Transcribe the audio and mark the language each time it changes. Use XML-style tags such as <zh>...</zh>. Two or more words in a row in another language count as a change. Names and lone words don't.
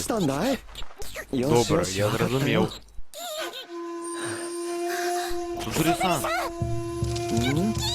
<ja>したんだい？よし</ja> <uk>Добре,</uk> <ja>よし、</ja> <uk>я</uk> <ja>わかったよ。</ja> <uk>зрозумів. Судзури-сан,</uk> <ja>ん？</ja>